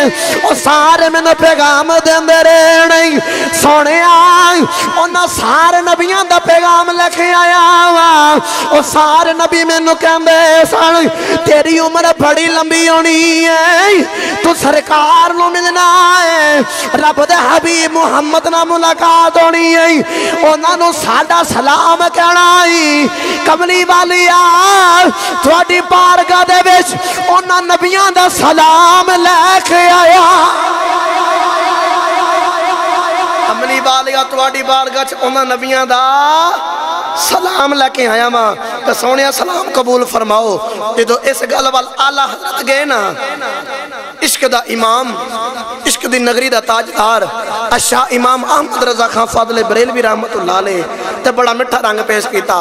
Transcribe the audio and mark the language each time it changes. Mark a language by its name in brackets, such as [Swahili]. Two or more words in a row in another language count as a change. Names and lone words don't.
[Punjabi] اور سارے میں نے پیغام دیندے رہنے، سونیا انہاں سارے نبیوں دا پیغام لکھے آیا، اور سارے نبی میں نے کہندے سن تیری عمر بڑی لمبی ہونی ہے، تو سرکار نو ملنا ہے، رب دے حبیب محمد نہ ملاقات ہونی ہے، انہاں نو ساڈا سلام کہنا ہے۔ کملی والیا تواڈی بارگاہ دے وچ انہاں نبیاں دا سلام لے کے آیا۔ کملی والیا تواڈی بارگاہ وچ انہاں نبیاں دا سلام لے کے آیا ماں، تو سونیا سلام قبول فرماؤ۔ جدو اس گل وال اعلیٰ حضرت گئے نا، عشق دا امام، عشق دی نگری دا تاجدار اشاہ امام احمد رضا خان فاضل بریلوی رحمت اللہ علیہ تے بڑا مٹھا رنگ پیش کیتا۔